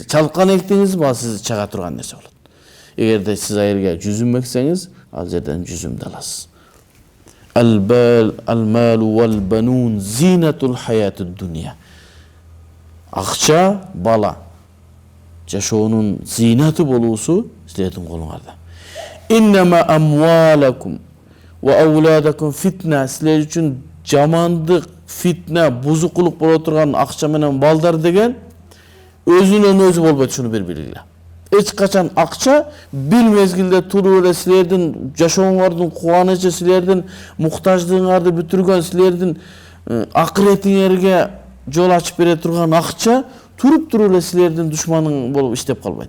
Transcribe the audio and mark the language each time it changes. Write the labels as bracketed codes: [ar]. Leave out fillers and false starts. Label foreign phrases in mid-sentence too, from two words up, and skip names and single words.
[ky] Чалкан эктиңиз ба сиз чага турган нерсе болот. Эгерде сиз айырга жүзүм эксеңиз, ал жерден жүзүмдү аласыз. [ar] المال والبنون زينة الحياة الدنيا. [ky] Акча, бала жашоонун зинаты болуусу силердин колуңарда. [ar] إنما أموالكم وأولادكم فتنة. [ky] Силер үчүн жамандык, фитна, бузукулук боло турган акча менен балдар деген өзүнөн өзү болбойт, шуну бир билгиле. Эч качан акча бир мезгилде туруп эле силердин жашооңордун кубанычы, силердин муктаждыгыңарды бүтүргөн, силердин акыретиңерге жол ачып бере турган акча туруп эле силердин душманың болуп иштеп калбайт.